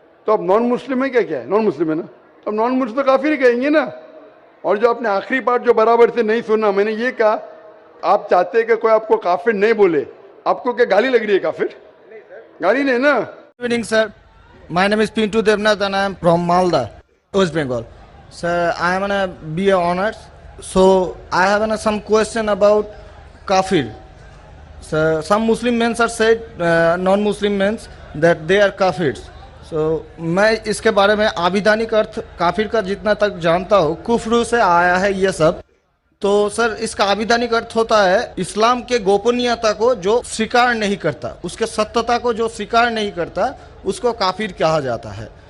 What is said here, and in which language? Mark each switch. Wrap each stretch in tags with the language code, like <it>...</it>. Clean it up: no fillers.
<hi>तो अब non Muslim है, क्या क्या है, नॉन मुस्लिम है ना, तो अब नॉन मुस्लिम तो काफिर ही कहेंगे ना। और जो आपने आखिरी पार्ट जो बराबर से नहीं सुना, मैंने ये कहा आप चाहते हैं कि कोई आपको काफिर नहीं बोले, आपको क्या गाली लग रही है काफिर? गाली नहीं ना।</hi> <en>Good evening, sir. My name is Pintu Devnath and I am from Malda, West Bengal. Sir, I am on a BA honors. So I have some question about kafir. So some Muslim men are said, non-Muslim men, that they are kafirs.</en> <hi>So मैं इसके बारे में आविधानिक अर्थ काफिर का जितना तक जानता हूँ, कुफ्र से आया है ये सब। तो सर इसका आविधानिक अर्थ होता है इस्लाम के गोपनीयता को जो स्वीकार नहीं करता, उसके सत्यता को जो स्वीकार नहीं करता, उसको काफिर कहा जाता है।</hi>